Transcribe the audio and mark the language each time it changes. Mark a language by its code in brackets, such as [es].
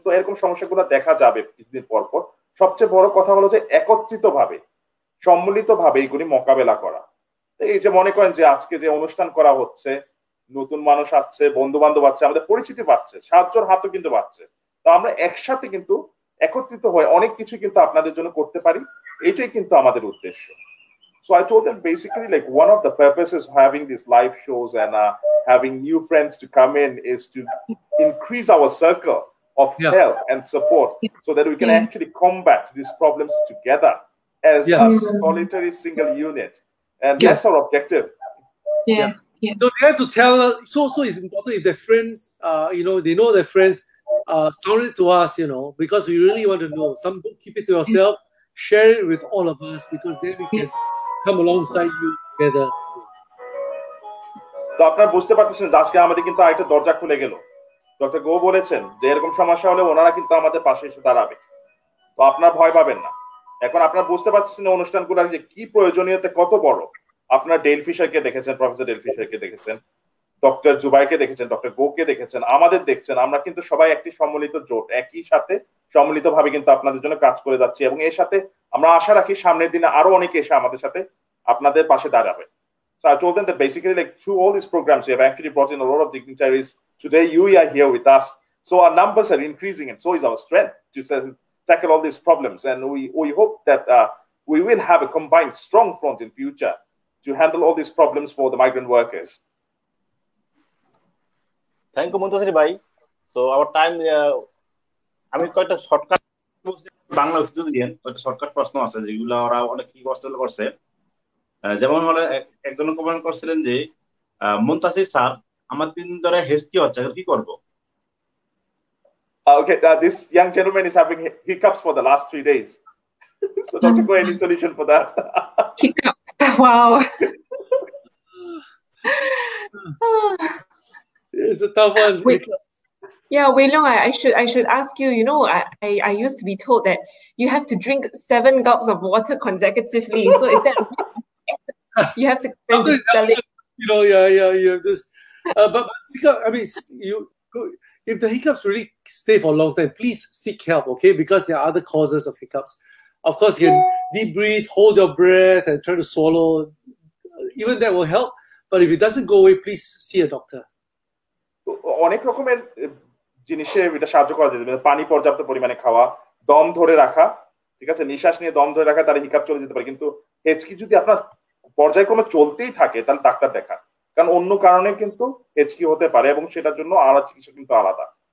[bn] তো এরকম সমস্যাগুলো দেখা যাবে কিছুদিন পর পর। সবচেয়ে বড় কথা হলো যে একত্রিত ভাবে, সম্মিলিত ভাবে এইগুলি মোকাবেলা করা। এই যে মনে করেন যে আজকে যে অনুষ্ঠান করা হচ্ছে, নতুন মানুষ আসছে, বন্ধু বান্ধব আছে, আমাদের পরিচিতি বাড়ছে, সাহায্যের হাতও কিন্তু বাড়ছে। তো আমরা একসাথে কিন্তু একত্রিত হয়ে অনেক কিছু কিন্তু আপনাদের জন্য করতে পারি, এটাই কিন্তু আমাদের উদ্দেশ্য। [en] So I told them basically like one of the purposes of having these live shows and having new friends to come in is to increase our circle of help and support so that we can actually combat these problems together as a solitary single unit. And that's our objective. So they have to tell us. So it's important if their friends, they know their friends sound it to us, because we really want to know. Some don't keep it to yourself. Share it with all of us, because then we can come alongside you together. [bn] তো আপনারা বুঝতে পারতেছেন আজকে আমাদের কিন্তু আরেকটা দরজা খুলে গেল। ডক্টর গো বলেছেন যে এরকম সমস্যা হলে ওনারা কিন্তু আমাদের পাশে এসে দাঁড়াবে। তো আপনারা ভয় পাবেন না। এখন আপনারা বুঝতে পারতেছেন অনুষ্ঠানগুলোর যে কি প্রয়োজনীয়তা কত বড়। আপনারা ডেল ফিশারকে দেখেছেন, প্রফেসর ডেল ফিশারকে দেখেছেন, ডক্টর জুবাইরকে দেখেছেন, ডক্টর গোকে দেখেছেন, আমাদের দেখছেন। আমরা কিন্তু সবাই একটি সম্মিলিত জোট, একই সাথে সম্মিলিত ভাবে কিন্তু আপনাদের জন্য কাজ করে যাচ্ছি, এবং এর সাথে আমরা আশা রাখি সামনের দিনে আরো অনেকে এসে আমাদের সাথে আপনাদের পাশে দাঁড়াবে। [en] So I told them that basically like through all these programs we have actually brought in a lot of dignitaries. Today you are here with us, so our numbers are increasing and so is our strength to tackle all these problems, and we hope that we will have a combined strong front in future to handle all these problems for the migrant workers. Thank you Muntasir bhai. So our time [bn] আমি কয়টা shortcut Bangla উত্তর দিয়েন, কয়টা shortcut প্রশ্ন আছে যেগুলো ওরা অনেক কি কষ্ট করছে। যেমন হলে একজন কমেন্ট করছিলেন যে মুনতাসির স্যার আমার 3 দিন ধরে হেসকি হচ্ছে, কি করব? [en] Okay, this young gentleman is having hiccups for the last 3 days. So Dr. Go, any solution for that? Hiccups. Wow. It's a tough one. Yeah, Wei Leong, I should ask you, I used to be told that you have to drink 7 gulps of water consecutively. So is that you have to spell it? You have this. But I mean, if the hiccups really stay for a long time, please seek help, okay? Because there are other causes of hiccups. Of course, you can deep breathe, hold your breath, and try to swallow. Even that will help. But if it doesn't go away, please see a doctor. [bn] অনেক রকমের জিনিসে এটা সাহায্য করা যেতে, পানি পর্যাপ্ত পরিমাণে খাওয়া, দম ধরে রাখা, ঠিক আছে, নিঃশ্বাস নিয়ে দম ধরে রাখা, তাহলে হিকাপ চলে যেতে পারে। কিন্তু হেঁচকি যদি আপনার পর্যায়ক্রমে চলতেই থাকে তাহলে ডাক্তার দেখা, কারণ অন্য কারণে কিন্তু হেঁচকি হতে পারে এবং সেটার জন্য আলাদা চিকিৎসা কিন্তু আলাদা।